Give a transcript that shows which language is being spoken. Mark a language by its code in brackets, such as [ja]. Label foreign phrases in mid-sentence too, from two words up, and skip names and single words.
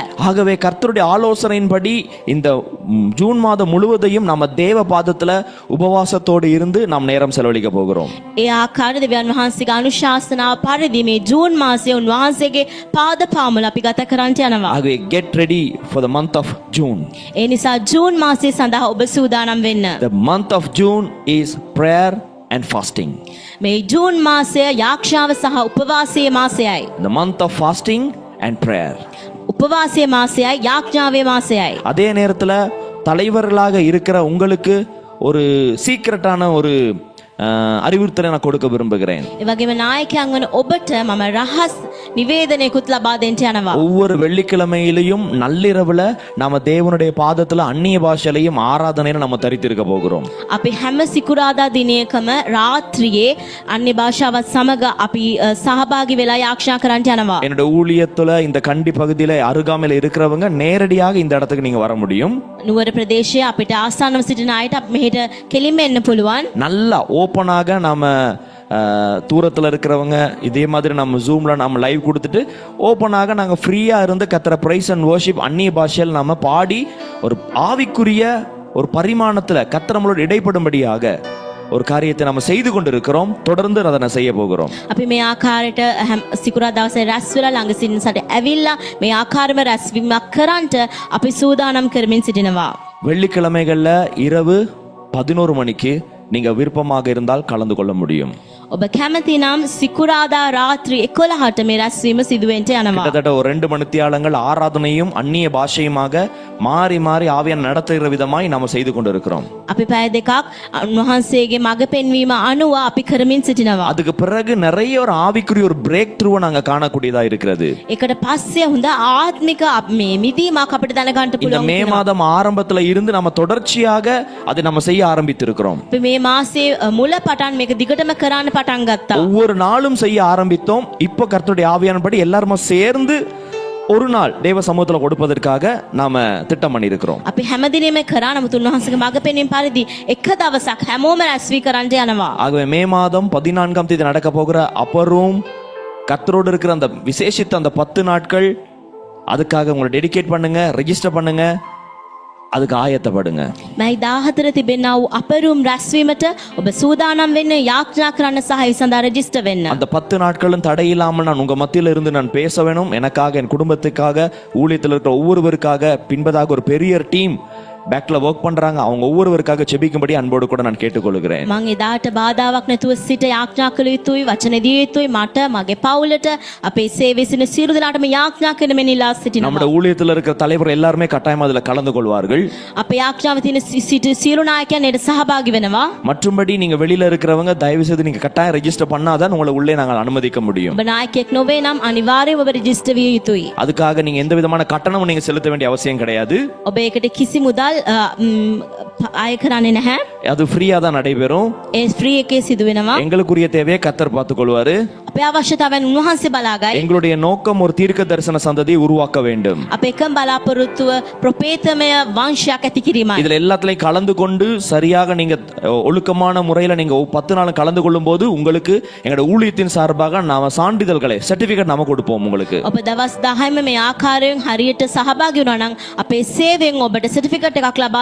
[ta] ஆகவே கர்த்தருடைய ஆலோசனையின்படி இந்த ஜூன் மாதம் முழுவதையும் நம்ம தேவ பாதத்துல உபவாசத்தோடு இருந்து நாம் நேரம் செலவழிக்க போகிறோம். [si] ඒ ආකාරයට දෙවියන් වහන්සේගේ අනුශාසනාව පරිදි මේ ජූන් මාසයේ උන්වහන්සේගේ පාද පාමුල අපි ගත කරන්නට යනවා. [en] ஆகவே get ready for the month of June. [si] ඒ නිසා ජූන් මාසයේ සඳහා ඔබ සූදානම් වෙන්න. [en] The month of June is prayer and fasting. [si] මේ ජූන් මාසය යාක්ෂාව සහ උපවාසයේ මාසයයි. [en] The month of fasting and prayer. [si] උපවාසයේ මාසයයි යාඥාවේ මාසයයි. [ta] அதே நேரத்துல தலைவர்களாக இருக்கிற உங்களுக்கு ஒரு சீக்ரெட்டான ஒரு அறிவுறுத்தலை நான் கொடுக்க விரும்புகிறேன். [si] ඒ වගේම නායකයන් වන ඔබට මම රහස් නිවේදනයකුත් ලබා දෙන්න යනවා. [ta] ஒவ்வொரு வெள்ளிக்கிழமையிலையும் நள்ளிரவுல நாம தேவனுடைய பாதத்துல அந்நிய பாஷையிலையும் ஆராதனையில நம்ம தரித்திருக்க போகிறோம். [si] අපි හැම සිකුරාදා දිනයකම රාත්‍රියේ අන්‍ය භාෂාවත් සමග අපි සහභාගී වෙලා යාක්ෂා කරන්න යනවා. [ta] என்னோட ஊழியத்துல இந்த கண்டி பகுதியில அருகாமையில இருக்கிறவங்க நேரடியாக இந்த இடத்துக்கு நீங்க வர முடியும். [si] නුවර ප්‍රදේශයේ අපිට ආසන්නව සිටින අයට අපි මෙහෙට කෙලින්ම එන්න පුළුවන්. [ta] நல்லா ஓப்பனாக நாம தூரத்தில் இருக்கிறவங்க இதே மாதிரி நம்ம ஜூம்ல நம்ம லைவ் கொடுத்துட்டு ஓப்பனாக நாங்கள் ஃப்ரீயாக இருந்து கத்துற [en] praise and worship [ta] அந்நிய பாஷையில் நம்ம பாடி ஒரு ஆவிக்குரிய ஒரு பரிமாணத்தில் கர்த்தர் நம்மளோட இடைப்படும்படியாக ஒரு காரியத்தை நம்ம செய்து கொண்டிருக்கிறோம். தொடர்ந்து அதை செய்ய போகிறோம். [si] අපි මේ ආකාරයට සිකුරා දවසේ රැස් වෙලා ළඟ සිටින සට ඇවිල්ලා මේ ආකාරම රැස්වීමක් කරන්නට අපි සූදානම් කරමින් සිටිනවා. [ta] வெள்ளிக்கிழமைகள்ல இரவு 11 மணிக்கு நீங்க விருப்பமாக இருந்தால் கலந்து கொள்ள முடியும். [si] ඔබ කැමති නම් සිකුරාදා රාත්‍රී 11ට මේ රැස්වීම සිදුවෙන්ට යනවා. [ta] கிட்டத்தட்ட ஒரு 2 மணித்தியாலங்கள் ஆராதனையும் அந்நிய பாஷையுமாக மாறி மாறி ஆவியானவர் நடத்துகிற விதமாய் நாம செய்து கொண்டிருக்கிறோம். [si] අපි පැය දෙකක් උන්වහන්සේගේ මඟ පෙන්වීම අනුව අපි කරමින් සිටිනවා. [ta] அதுக்கு பிறகு நிறைய ஒரு ஆவிக்குரிய ஒரு [en] break through [ta] நாங்க காணக்கூடியதா இருக்கிறது. [si] ඒකට පස්සේ හොඳ ආත්මික මේ මිදීමක් අපිට දැනගන්න [ta] இந்த [si] පුළුවන්. [ta] மே மாதம் ஆரம்பத்துல இருந்து நம்ம தொடர்ச்சியாக அதை நம்ம செய்ய ஆரம்பித்திருக்கிறோம். [si] අපි මේ මාසේ මුල පටන් මේක දිගටම කරන්න පටන් ගත්තා. [ta] ஒவ்வொரு நாளும் செய்ய ஆரம்பித்தோம். இப்போ கர்த்தருடைய ஆவியானபடி எல்லாரும் சேர்ந்து ஒரு நாள் தேவ சமூகத்துல கொடுப்பதற்காக நாம திட்டம் பண்ணி இருக்கிறோம். [si] අපි හැමදිනෙම කරා නමුත් උන්වහන්සේගේ මඟ පෙන්වීම පරිදි එක දවසක් හැමෝම රැස් වී කරන්න යනවා. [ta] ஆகவே மே மாதம் 14ஆம் தேதி நடக்க போகிற [en] upper room [ta] கர்த்தரோடு இருக்கிற அந்த விசேஷித்த அந்த 10 நாட்கள் அதுக்காக உங்களை டெடிகேட் பண்ணுங்க, ரெஜிஸ்டர் பண்ணுங்க, அதுக்கு ஆயத்தப்படுங்க. [si] මේ 14 තිබෙනා වූ අපරුම් රැස්වීමට ඔබ සූදානම් වෙන්න යාඥා කරන්න සහ ඒ සඳහා රෙජිස්ටර් වෙන්න. [ta] அந்த 10 நாட்களும் தடையில்லாமல் நான் உங்க மத்தியில இருந்து நான் பேச வேணும். எனக்காக, என் குடும்பத்துக்காக, ஊழியத்தில் இருக்கிற ஒவ்வொருவருக்காக பின்பதாக ஒரு பெரிய டீம் பேக்ல வர்க் பண்றாங்க. அவங்க ஒவ்வொருவருக்காக ஜெபிக்கும்படி அன்போடு கூட நான் கேட்டுக்கொள்கிறேன். [si] මම එදාට බාධාවක් නැතුව සිට යාඥා කළ යුතුයි, වචන දිය යුතුයි, මට මගේ පවුලට අපේ සේවයේ සිටින සියලු දෙනාටම යාඥා කරන මෙන් ඉල්ලා සිටිනවා. [ta] நம்முடைய ஊழியத்தில் இருக்கிற தலைவர் எல்லாரும் கட்டாயம் அதுல கலந்து கொள்வார்கள். [si] අපේ යාඥාව තියෙන සියලු නායකයන් ඒට සහභාගී වෙනවා. [ta] மற்றும்படி நீங்க வெளியில இருக்கிறவங்க தயவு செய்து நீங்க கட்டாயம் ரெஜிஸ்டர் பண்ணாதான் உங்களை உள்ளே நாங்கள் அனுமதிக்க முடியும். [si] ඔබ නායකයෙක් නොවේ නම් අනිවාර්යයෙන්ම ඔබ රෙජිස්ටර් විය යුතුයි. [ta] அதுக்காக நீங்க எந்த விதமான கட்டணமும் நீங்க செலுத்த வேண்டிய அவசியம் கிடையாது. [si] ඔබ ඒකට කිසි මුදල් මුදල් අය කරන්නේ නැහැ. [ta] அது ஃப்ரீயா தான் நடைபெறும். [si] ඒ ෆ්‍රී එකේ සිදු වෙනවා. [ta] எங்களுக்குரிய தேவையை கத்தர் பார்த்துக் கொள்வாரு. [si] අපේ අවශ්‍යතාවයන් උන්වහන්සේ බලාගයි. [ta] எங்களுடைய நோக்கம் ஒரு தீர்க்க தரிசன சந்ததியை உருவாக்க வேண்டும். [si] අපේ එකම බලාපොරොත්තුව ප්‍රපේතමය වංශයක් ඇති කිරීමයි. [ta] இதுல எல்லாத்துலயும் கலந்து கொண்டு சரியாக நீங்க ஒழுக்கமான முறையில நீங்க 10 நாள் கலந்து கொள்ளும் போது உங்களுக்கு எங்களோட ஊழியத்தின் சார்பாக நாம சான்றிதழ்களை சர்டிபிகேட் நாம கொடுப்போம் உங்களுக்கு. [si] ඔබ දවස් 10ම මේ ආකාරයෙන් හරියට සහභාගී වුණා නම් අපේ සේවයෙන් ඔබට සර්ටිෆිකේට් එකක් ලබා